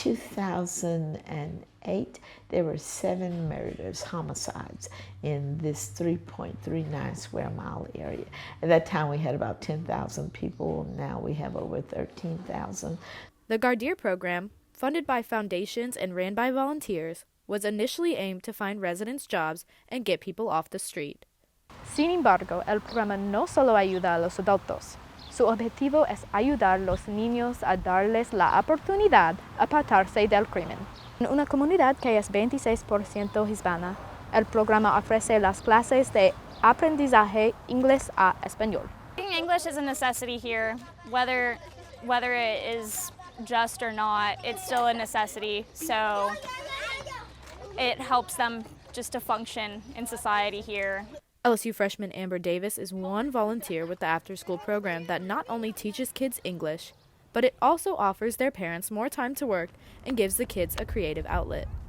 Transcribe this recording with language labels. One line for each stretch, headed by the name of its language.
English: 2008, there were 7 murders, homicides, in this 3.39 square mile area. At that time, we had about 10,000 people. Now we have over 13,000. The Gardere program, funded by foundations and ran by volunteers, was initially aimed to find residents jobs and get people off the street.
Spanish: Sin embargo, el programa no solo ayuda a los adultos. Su objetivo es ayudar a los niños a darles la oportunidad a apartarse del crimen. En una comunidad que es 26% hispana, el programa ofrece las clases de aprendizaje inglés a español.
English: Speaking English is a necessity here, whether it is just or not, it's still a necessity. So it helps them just to function in society here. LSU freshman Amber Davis is one volunteer with the after-school program that not only teaches kids English, but it also offers their parents more time to work and gives the kids a creative outlet.